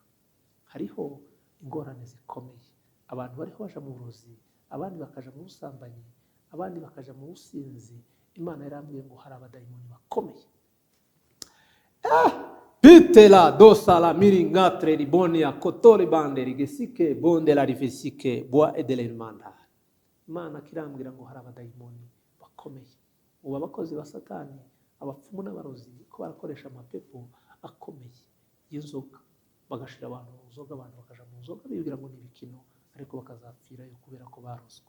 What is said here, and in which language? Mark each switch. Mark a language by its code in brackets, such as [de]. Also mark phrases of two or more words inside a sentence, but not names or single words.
[rn] Hariho ingorane zikomeye. Abantu bariho baje mu burozi, abandi bakaja mu busambanyi, abandi bakaja mu businzi. Imana yarambwiye ngo hari abadayimoni bakomeye. Pitela dosala miringatre ribonia kotore bande rigesike bonde la rifesike bois et de l'emanda. Imana kirambwira ngo hari abadayimoni bakomeye. Ubu abakozi ba Satani, abapfumu n'abarozi, ko barakoresha amapepo akomeye y'inzoga, bagashira abantu mu nzoga, abantu bakaja mu nzoga bibwira ngo ni ibikino, ariko bakazapfirayo kubera ko barozwe.